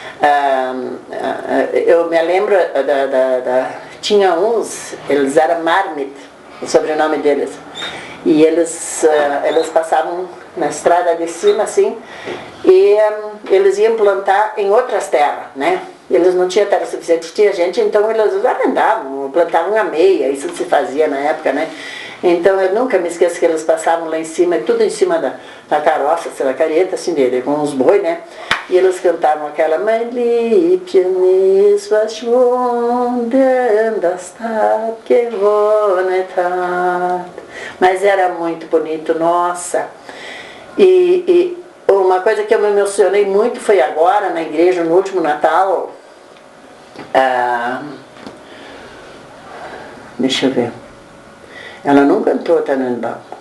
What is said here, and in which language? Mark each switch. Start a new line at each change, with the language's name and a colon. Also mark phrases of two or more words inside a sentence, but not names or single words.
Portuguese: Eu me lembro, tinha uns, eles eram Marmit, o sobrenome deles, e eles passavam na estrada de cima, assim, e eles iam plantar em outras terras, né? Eles não tinham terra suficiente, tinha gente, então eles arrendavam, plantavam a meia, isso se fazia na época, né? Então eu nunca me esqueço que eles passavam lá em cima, tudo em cima da carroça, da carreta, assim, com os boi, né? E eles cantavam aquela
German: Mein Liebchen ist verschwunden, das Tag gewonnen hat.
Portuguese: Mas era muito bonito, nossa. E uma coisa que eu me emocionei muito foi agora, na igreja, no último Natal. Deixa eu ver. Ela não cantou Tannenbaum.